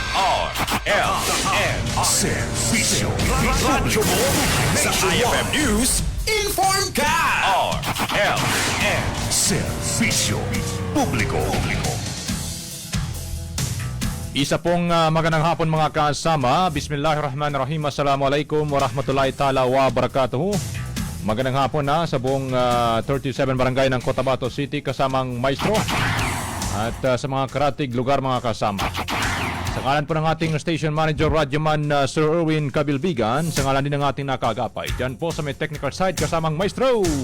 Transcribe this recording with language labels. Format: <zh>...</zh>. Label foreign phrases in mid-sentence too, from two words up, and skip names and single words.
<tl>Servisyo Radyo mo sa IFM News. Inform ka! RMN. Servisyo Publiko. Isa pong magandang hapon mga kasama.</tl> <ar>بسم الله الرحمن الرحيم السلام عليكم ورحمة الله تعالى وبركاته.</ar> <tl>Magandang hapon na sa buong 37 barangay ng Cotabato City kasamang maestro at sa mga karatig lugar mga kasama. Sa ngalan po ng ating</tl> <en>station manager</en> <tl>Radyoman Sir Erwin Cabilbigan, sa ngalan din ng ating nakagapay dyan po sa may</tl> <en>technical side</en> <tl>kasamang maestro</tl>